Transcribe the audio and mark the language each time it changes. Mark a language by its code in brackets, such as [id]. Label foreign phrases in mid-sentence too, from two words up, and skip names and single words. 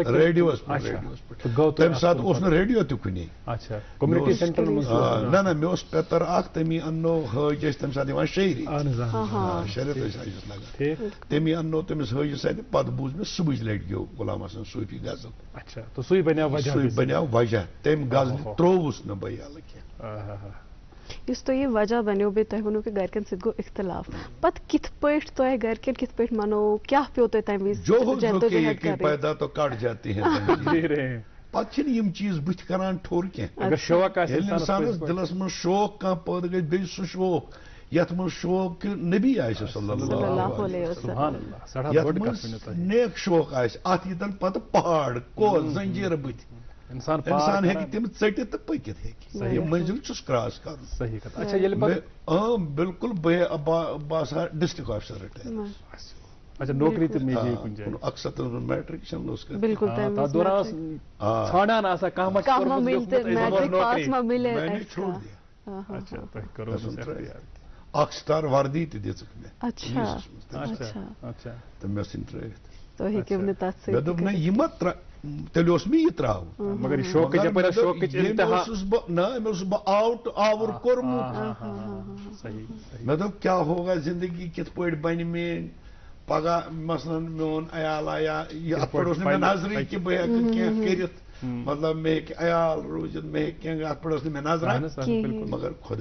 [ks] ریڈیوس پٮ۪ٹھ تمہِ ساتہٕ اوس نہٕ ریڈیو تہِ کُنے. اچھا کوٚمنِٹی سینٹرن منٛز؟ نہ نہ مےٚ اوس پیٚتٕر اکھ تٔمی اننو حٲج ٲسۍ تمہِ ساتہٕ یِوان شیٚہرِ شریعت ٲسۍ حٲجِس لگان تٔمی اننو تٔمِس حٲجِس اتہِ پتہٕ بوٗز مےٚ صبحٕچ لٹہِ گیو غلام حسن صوٗفی غزل. اچھا تو سُے بنیٛاو وجہ. سُے بنیٛاو وجہ تمہِ غزلہِ ترٛووُس نہٕ بہٕ یلہٕ کینٛہہ. یُس تۄہہِ یہِ وجہ بنیو بیٚیہِ تۄہہِ ووٚنوُ کہِ گرِکٮ۪ن سۭتۍ گوٚو اختلاف پتہٕ کِتھ پٲٹھۍ تۄہہِ گرِکٮ۪ن کِتھ پٲٹھۍ مانو کیٛاہ پیوٚو تۄہہِ تمہِ وِزِ؟ [ur] جو پیدا تو کٹ جاتے ہیں [ks] پتہٕ چھِنہٕ یِم چیٖز بٕتھِ کران ٹھوٚر کینٛہہ. ییٚلہِ اِنسانس دِلس منٛز شوق کانٛہہ پٲدٕ گژھِ بیٚیہِ سُہ شوق یتھ منٛز شوق کہِ نبی آسہِ [ar] صلی اللہ علیہ وسلم [ks] یتھ منٛز نیک شوق آسہِ اتھ ییٖتن پتہٕ پہاڑ کوس زنجیٖرٕ بٕتھِ انسان ہیٚکہِ تِم ژٔٹِتھ تہٕ پٔکِتھ ہیٚکہِ یہِ منزِل چھُس کراس کرُن. بالکل بہٕ آسہٕ ہا ڈسٹرکٹ آفیسر رِٹایَر [ur] اچھا نوکری تو ملی کن جائے [ks] اکثر میٹرک چھ بالکل دوران ژھانڈان آسان کانٛہہ [ur] ملے میں نے چھوڑ دیا [ks] اچھا تۄہہِ کوٚروٕ اکھ سٹار وردی تہِ دِژٕکھ مےٚ اچھا اچھا تہٕ مےٚ ژھٕنۍ ترٛٲوِتھ تُہۍ ہیٚکِو نہٕ تتھ مےٚ دوٚپ نہ یہِ ما تیٚلہِ اوس مےٚ یہِ ترٛاوُن مگر یہِ شوقٕچ یپٲرۍ شوقٕچ انتہا اوسُس بہٕ نہ أمۍ اوسُس بہٕ آوُر کوٚرمُت مےٚ دوٚپ کیٛاہ ہوگا زندگی کِتھ پٲٹھۍ بنہِ میٛٲنۍ پگاہ مثلاً میون عیال آیا یتھ پٲٹھۍ اوس نہٕ مےٚ نظرٕے کہِ بہٕ ہٮ۪کہٕ کینٛہہ کٔرِتھ مطلب مےٚ ہیٚکہِ عیال روٗزِتھ مےٚ ہیٚکہِ کینٛہہ اَتھ پٲٹھۍ ٲس نہٕ مےٚ نظرا مگر خۄدا